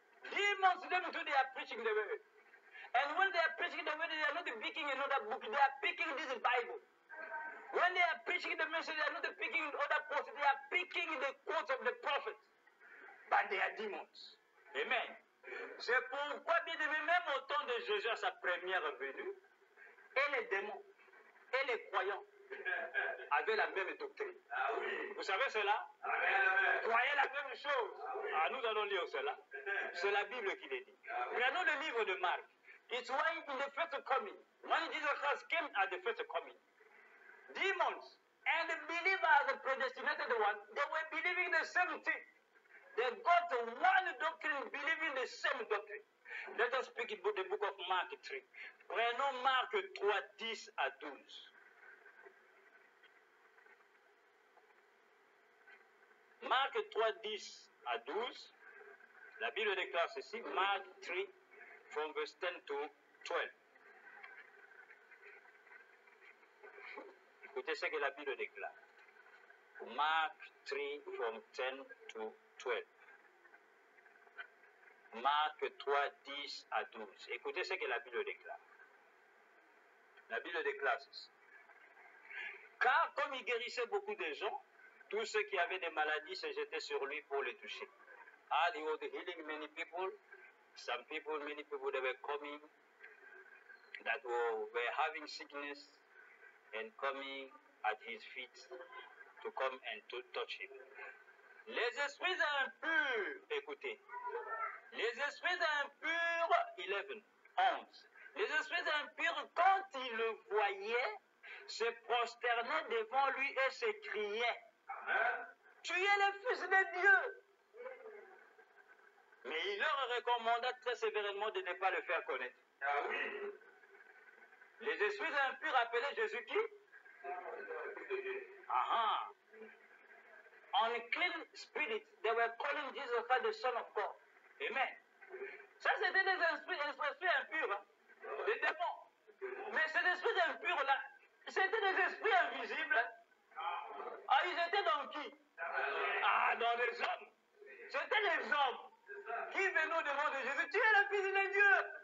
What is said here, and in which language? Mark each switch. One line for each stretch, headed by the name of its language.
English: Demons, them too, they are preaching the word. And when they are preaching the word, they are not picking another book, they are picking this Bible. When they are preaching the message, they are not picking other quotes, they are picking the quotes of the prophets. But they are demons. Amen.
French: C'est pourquoi, bien aimé, même au temps de Jésus à sa première venue, et les démons, et les croyants avaient la même doctrine. Ah oui. Vous savez cela? Amen. Croyez la même chose. Ah, nous allons lire cela. C'est la Bible qui le dit. Prenons le livre de Marc.
English: It's why in the first coming, when Jesus Christ came at the first coming, demons and the believers, the predestinated one, they were believing the same thing. They got one doctrine, believing the same doctrine. Let us speak about the book of Mark 3.
French: Prenons Marc 3, 10 à 12. Marc 3, 10 à 12. La Bible déclare ceci.
English: Mark 3, from verse 10 to 12.
French: Écoutez ce que la Bible déclare.
English: Mark 3, from 10 to 12.
French: Marc 3, 10 à 12. Écoutez ce que la Bible déclare. La Bible déclare ceci. Car comme il guérissait beaucoup de gens, tous ceux qui avaient des maladies se jetaient sur lui pour le toucher.
English: And he was healing many people. Some people, many people, they were coming, that were having sickness and coming at his feet to come and to touch him.
French: Les esprits impurs, écoutez. Les esprits impurs, 11. Les esprits impurs, quand ils le voyaient, se prosternaient devant lui et s'écriaient, tu es le Fils de Dieu. Mais il leur recommanda très sévèrement de ne pas le faire connaître. Ah oui. Les esprits impurs appelaient Jésus qui? Aha.
English: Unclean spirits, they were calling Jesus Christ the Son of God. Amen.
French: Ça, c'était des esprits impurs, hein? Des démons. Mais ces esprits impurs-là, c'était des esprits invisibles. Ah, ils étaient dans qui? Ah, dans les hommes. C'était les hommes qui venaient au devant de Jésus. Tu es le Fils de Dieu.